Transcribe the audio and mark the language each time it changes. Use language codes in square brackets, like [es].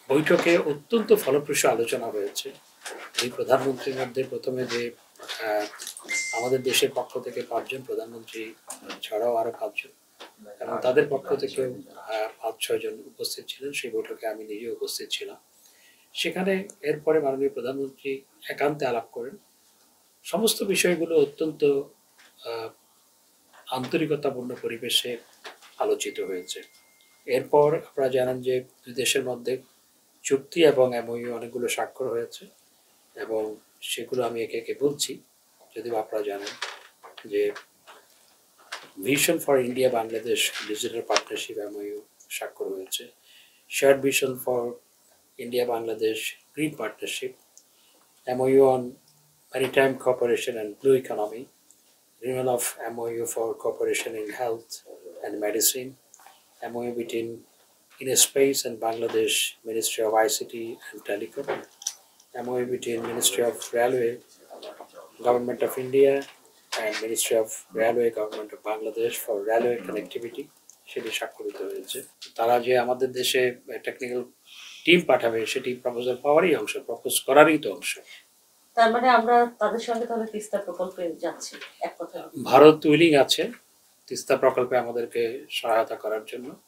[bn] বৈঠকে অত্যন্ত ফলপ্রসূ আলোচনা হয়েছে। এই প্রধানমন্ত্রীর মধ্যে প্রথমে যে আমাদের দেশের পক্ষ থেকে 5 জন প্রধানমন্ত্রী ছাড়াও আরও 5 জন এবং তাদের পক্ষ থেকেও 5-6 জন উপস্থিত ছিলেন। সেই বৈঠকে আমি নিজে উপস্থিত ছিলাম। সেখানে এরপরে মাননীয় প্রধানমন্ত্রী একান্তে আলাপ করেন। সমস্ত বিষয়গুলো অত্যন্ত আন্তরিকতাপূর্ণ পরিবেশে আলোচিত হয়েছে। এরপর আপনারা জানেন যে দুই দেশের মধ্যে চুক্তি এবং এমওইউ অনেকগুলো স্বাক্ষর হয়েছে এবং সেগুলো আমি একে একে বলছি, যদিও আপনারা জানেন যে [en] vision for India Bangladesh digital partnership MOU [bn] স্বাক্ষর হয়েছে, [en] shared vision for India Bangladesh green partnership, MOU on maritime cooperation and blue economy, renewal of MOU for cooperation in health and medicine, MOU between INSpace and Bangladesh Ministry of ICT and Telecom, MOU between Ministry of Railway, Government of India and Ministry of Railway, Government of Bangladesh for railway connectivity, [bn] সেটি স্বাক্ষরিত হয়েছে। তারা যে আমাদের দেশে technical team পাঠাবে সেটি proposal পাওয়ারই অংশ, প্রপোজ করারই তো অংশ। তার মানে আমরা তাদের সঙ্গে তাহলে তিস্তা প্রকল্পে যাচ্ছি এক কথা। ভারত উইলিং আছে তিস্তা প্রকল্পে আমাদেরকে সহায়তা করার জন্য।